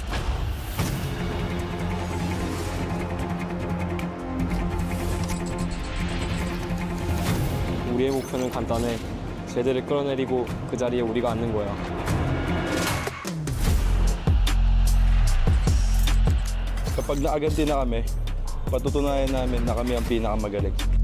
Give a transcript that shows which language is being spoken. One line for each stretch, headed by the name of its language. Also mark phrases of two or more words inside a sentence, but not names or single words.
Korean: 우리의 목표는 간단해. 쟤들을 끌어내리고 그 자리에 우리가 앉는 거야.
Filipino: Kapag naaganti na kami, patutunayan namin na kami ang pinakamagaling.